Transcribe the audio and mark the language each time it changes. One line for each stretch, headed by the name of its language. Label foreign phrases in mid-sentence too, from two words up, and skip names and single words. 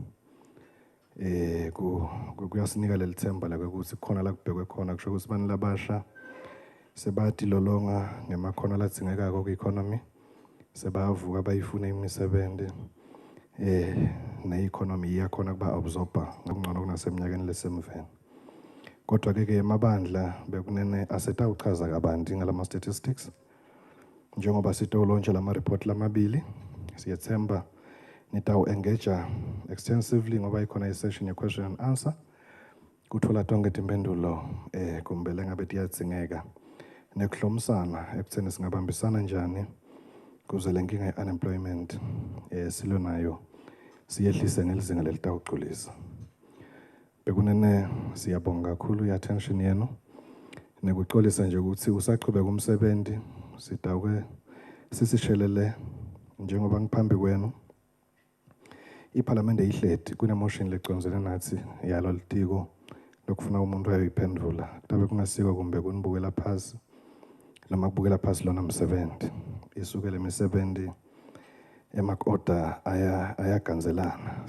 Swati: Kuyasinika lelithemba lakwekutsi khona la kubhekwe khona kusho ukuthi bani labasha sebatilolonga ngemakhono ladzingekako ku-economy, sebavuka bayifuna imisebenzi ne-economy iyakhona kuba absorba ngokungcono kunasemnyakeni lesemveni. Kodwa ke emabandla bekunene asetawuchaza kabanti ngalama statistics njengoba sitolontsha lama report lamabili. Siyethemba nitawu-
English: engage extensively
Swati: ngoba ikhona i-session ye-
English: question and answer
Swati: kuthola tonke timpendulo kumbele ngabe tiyadzingeka nekuhlomisana ekutheni singabambisana njani kuze le nkinga ye-unemployment silo nayo siyehlise ngelizinga lelitawugculisa. Bekunene siyabonga kakhulu i-attention yenu nekuxolisa nje ukuthi usachubeka umsebenzi sitawuke sisishelele njengoba ngiphambi kwenu iParliament ihleti kunemotion leconzene nathi yalo litiko lokufuna umuntu ayiphendula kutabe kungasiko kumbe kunibukela phasi noma kubukela phasi lona msebenzi isukele imisebenzi emak-order ayaganzelana.